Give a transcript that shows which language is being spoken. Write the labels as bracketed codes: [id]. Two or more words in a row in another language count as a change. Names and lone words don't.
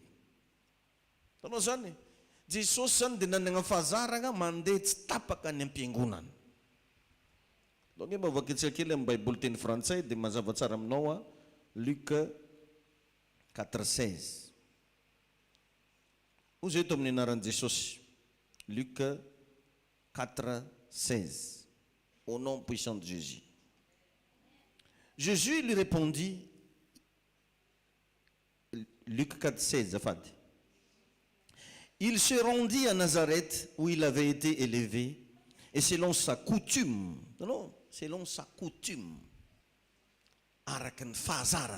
[mg] Tanao zany, Jesosy zany dia nanana fahazarana mandeha tsy tapaka ny am-piangonana. Donc mba vakitsika kely amin'ny Baiboly teny frantsay dia mazava tsara aminao Luc 4:16. Ozy eto amin'ny anaran'i Jesosy. Luc 4:16. [fr] Au nom puissant de Jésus. Jésus lui répondit, Luc 4:16, afade. Il se rendit à Nazareth où il avait été élevé, et selon sa coutume, non, selon sa coutume, [mg] arakan fazaran.